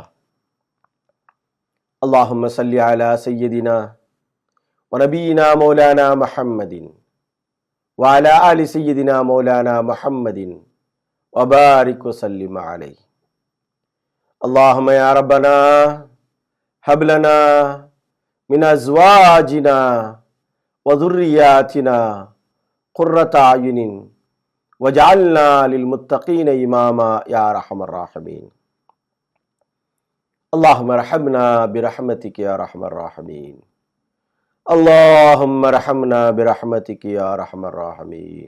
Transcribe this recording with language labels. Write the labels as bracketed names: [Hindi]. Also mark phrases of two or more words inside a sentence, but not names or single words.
[Arabic] اللهم صل على سيدنا ونبينا مولانا محمد وعلى آل سيدنا مولانا محمد وبارك وسلم عليه. اللهم يا ربنا هب لنا من أزواجنا و ذُرِّيَّاتِنَا قُرَّةَ أَعْيُنٍ وَاجْعَلْنَا لِلْمُتَّقِينَ إِمَامًا يَا أَرْحَمَ الراحمين. اللهم ارحمنا برحمتك يا أرحم الراحمين. اللهم ارحمنا برحمتك يا أرحم الراحمين.